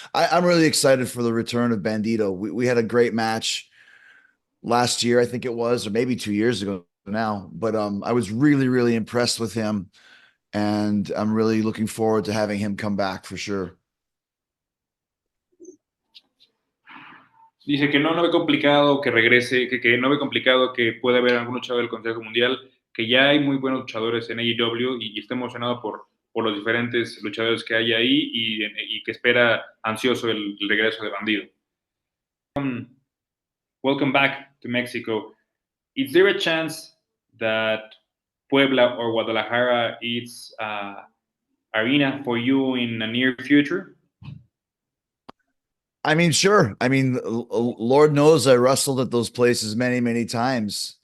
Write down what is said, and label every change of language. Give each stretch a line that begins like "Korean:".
English: I'm really excited for the return of Bandito. We had a great match last year, I think it was, or maybe 2 years ago now. But I was really, really impressed with him, and I'm really looking forward to having him come back for sure.
Spanish: Dice que no ve complicado que regrese, que no ve complicado que pueda haber algún luchador del Consejo Mundial, que ya hay muy buenos luchadores en AEW y está emocionado por los diferentes luchadores que hay ahí y que espera ansioso el regreso de Bandido.
English: Welcome back to Mexico. Is there a chance that Puebla or Guadalajara is arena for you in the near future? I mean, sure. I mean, Lord knows I wrestled at those places many, many times.